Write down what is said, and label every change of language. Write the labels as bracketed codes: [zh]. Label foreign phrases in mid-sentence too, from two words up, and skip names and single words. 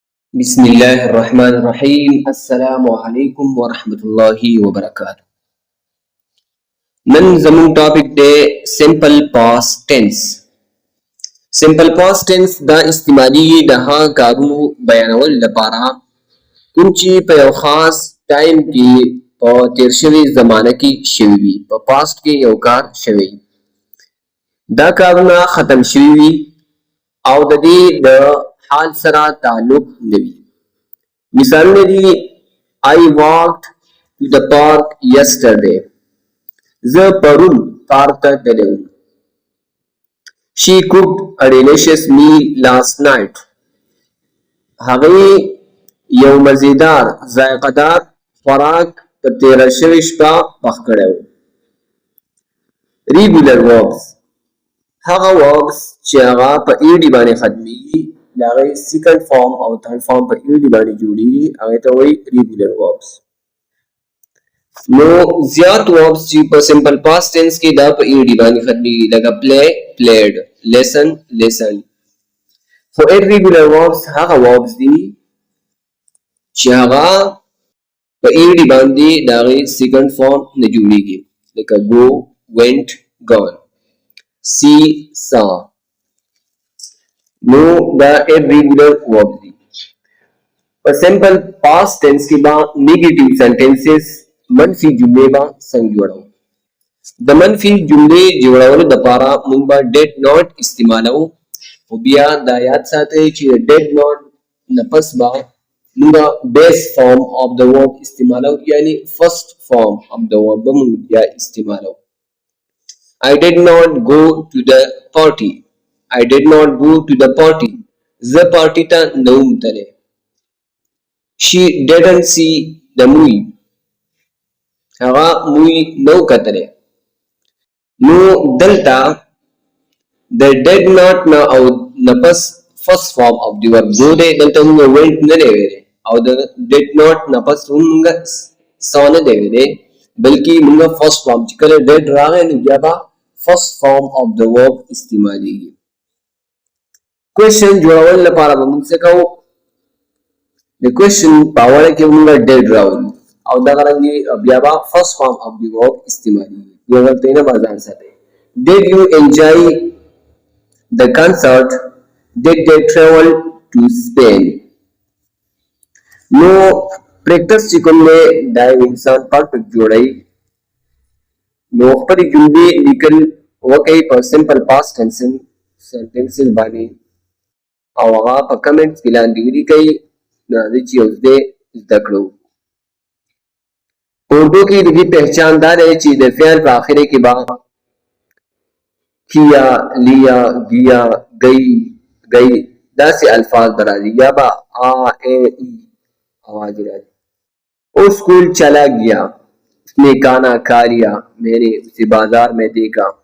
[ar] بسم الله الرحمن الرحيم. السلام عليكم ورحمة الله وبركاته. [ps] نن زمون ټاپک دی [en] simple past tense. simple past tense [ps] دا استعمالي د هغه کارونو بیانول لپاره کوم چې په یو خاص ټایم کې په تیر شوي زمانه کې شوي وي، په پاست کې یو کار شوی دا کارونه ختم شوي وي او د دې د حال سره تعلق نه وي. مثالونه دي [en] I walked to the park yesterday. [ps] زه پرون پارک ته تللی وم. [en] She cooked a delicious meal last night. [ps] هغې یو مزیدار ذائقه‌دار خوراک په تېره شوې شپه پخ کړی و. [en] Regular verbs [ps] هغه verbs چې هغه په ایډي باندې ختمیږي د هغې [en] second form [ps] او [en] third form [ps] په ایډي باندې جوړیږي هغې ته وایي [en] regular verbs. [ps] نو زیات verbs چې په [en] simple past tense [ps] کې دا په ایډي باندې ختمیږي لکه [en] play played, listen listened. [ps] خو [en] irregular verbs [ps] هغه verbs دي چې هغه په ایډي باندې د هغې سیکنډ فارم نه جوړیږي لکه [en] go went gone, see saw. [ps] نو دا [en] irregular verbs [ps] دي. په [en] simple past tense [ps] کې با [en] negative sentences [ps] منفي جملې با څنګه جوړو. د منفي جملې جوړولو لپاره موږ به [en] did not [ps] استعمالو. او بیا دا یاد ساتئ چې [en] did not [ps] نه پس به موږ [en] base form of the verb [ps] استعمالو، یعنی [en] first form of the verb [ps] به موږ بیا استعمالو. [en] I did not go to the party. I did not go to the party. [ps] زه پارټي ته نه وم تللی. [en] She didn't see the movie. [ps] هغه مووی نه و کتلی. نو دلته د [en] did not [ps] نه او نه پس [en] first form of the verb go [ps] دی، دلته موږ went نه دی ویلی او د [en] did not [ps] نه پس هم موږ saw نه دی ویلی، بلکې موږ [en] first form [ps] چې کله did راغی نو بیا به [en] first form of the verb [ps] استعمالیږي. کوېشن جوړول لپاره به موږ څه کوو؟ د کوېشن په اوله کې موږ did راولو او دغه رنګې بیا به [en] first form of the verb [ps] استعمالیږي. دې غلطۍ نه به ځان ساتئ. [en] Did you enjoy the concert? Did they travel to Spain? [ps] نو پریکټس چې کوم دی دا یو انسان پرفیکټ جوړوي. نو خپلې جملې لیکل وکئ په [en] simple past sentences [ps] باندې او هغه په کمنټس کې لاندې ولیکئ. نو راځئ چې یو ځای زده کړو. په اردو کې د دې پہچان دا دی چې د فعل په آخره کې به [ur] کیا، لیا، گیا، گئی، گئی [ps] داسې الفاظ به راځي یا به آ اے ای آواز راځي. [ur] وہ اسکول چلا گیا، اس نے کھانا کھا لیا، میں نے اسے بازار میں دیکھا.